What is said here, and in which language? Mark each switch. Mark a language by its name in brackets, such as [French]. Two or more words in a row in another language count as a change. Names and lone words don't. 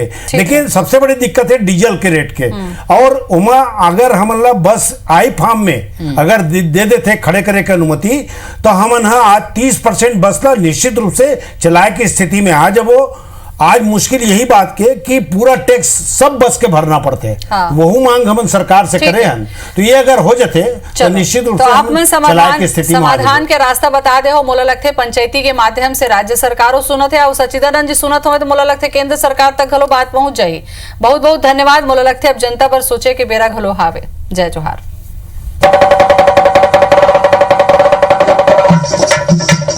[Chhattisgarhi] लेकिन सबसे बड़ी दिक्कत है डीजल के रेट के, और उमा अगर हमन ला बस आई फार्म में अगर दे देते खड़े करे की अनुमति, तो हमन आज 30% बस ला निश्चित रूप से चलाए की स्थिति में आ जबो। आज मुश्किल यही बात के कि पूरा टैक्स सब बस के भरना पड़ते हैं। हाँ। वही मांग हम सरकार से करे हैं, तो ये अगर हो जाते तो निश्चित रूप से आप समाधान के रास्ता बता दे हो। मोला लगते पंचायती के माध्यम से राज्य सरकारों सुनत है और सच्चिदानंद जी सुनत हो, तो मोला लगते केंद्र सरकार तक घलो बात पहुंच जाये। बहुत बहुत धन्यवाद। मोला लगते अब जनता पर सोचे के बेरा घलो हावे। जय जोहार।